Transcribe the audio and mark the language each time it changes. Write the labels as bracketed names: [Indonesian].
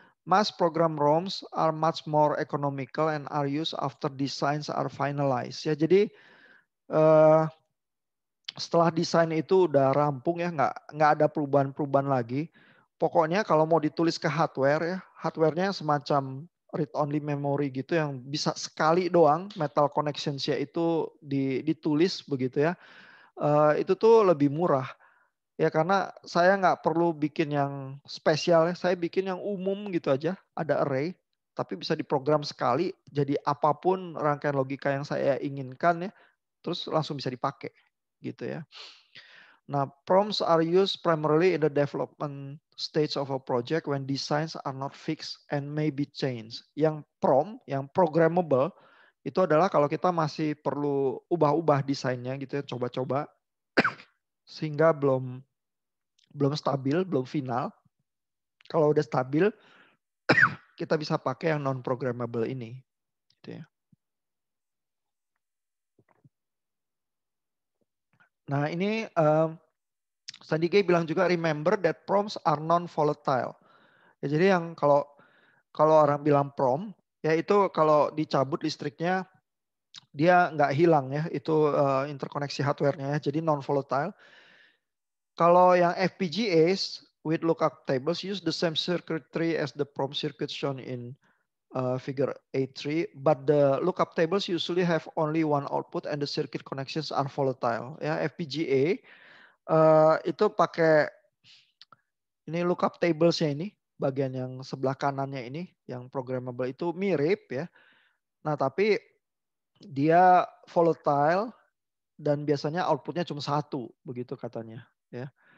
[English] Mass program ROMs are much more economical and are used after designs are finalized. [Indonesian] Ya, jadi setelah desain itu udah rampung ya, nggak ada perubahan-perubahan lagi. Pokoknya kalau mau ditulis ke hardware ya, hardwarenya semacam read only memory gitu yang bisa sekali doang metal connections-nya itu ditulis begitu ya. Itu tuh lebih murah. Ya karena saya nggak perlu bikin yang spesial ya, saya bikin yang umum gitu aja, ada array, tapi bisa diprogram sekali, jadi apapun rangkaian logika yang saya inginkan ya, terus langsung bisa dipakai gitu ya. [English] Nah, prompts are used primarily in the development stage of a project when designs are not fixed and may be changed. [Indonesian] Yang prompt, yang programmable, itu adalah kalau kita masih perlu ubah-ubah desainnya gitu ya, coba-coba, sehingga belum stabil, belum final. Kalau udah stabil, kita bisa pakai yang non programmable ini. Gitu ya. Nah ini Sandy Gay bilang juga [English] remember that prompts are non volatile. [Indonesian] Ya, jadi yang kalau orang bilang prompt, ya itu kalau dicabut listriknya dia nggak hilang ya, itu interkoneksi hardware-nya ya, jadi non volatile. Kalau yang [English] FPGAs with lookup tables use the same circuitry as the prompt circuit shown in figure A3, but the lookup tables usually have only one output and the circuit connections are volatile. [Indonesian] Ya, FPGA itu pakai ini lookup tablesnya ini, bagian yang sebelah kanannya ini, yang programmable itu mirip ya. Nah tapi dia volatile dan biasanya outputnya cuma satu, begitu katanya. Ya.